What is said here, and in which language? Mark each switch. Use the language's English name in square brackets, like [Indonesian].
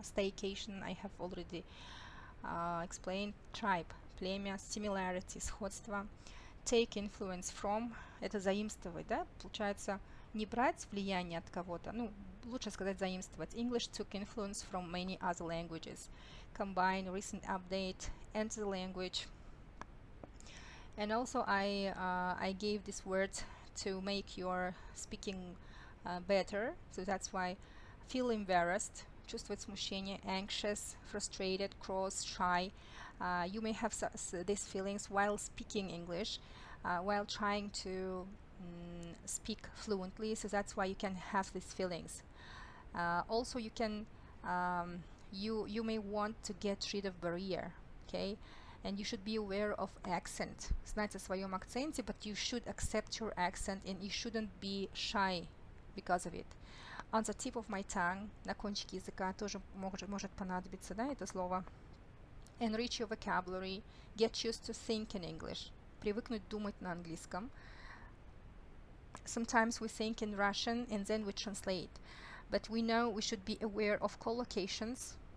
[English] Staycation, I have already explained. Tribe, племя. Similarity, сходство. Take influence from, [Russian] это заимствовать, да? Получается, не брать влияние от кого-то, ну, лучше сказать заимствовать. [English] English took influence from many other languages. Combine, recent update, enter the language. And also I gave this word to make your speaking better. So that's why feel embarrassed, [Russian] чувствовать смущение, [English] anxious, frustrated, cross, shy. You may have these feelings while speaking English, while trying to speak fluently, so that's why you can have these feelings. Also you can you may want to get rid of barrier, okay, and you should be aware of accent, [Russian] знать о своем акценте, [English] but you should accept your accent and you shouldn't be shy because of it. On the tip of my tongue, [Russian] на кончике языка тоже может понадобиться, да, это слово. [English] Enrich your vocabulary, get used to think in English, [Russian] привыкнуть думать на английском. [English] Sometimes we think in Russian and then we translate, but we know we should be aware of collocations.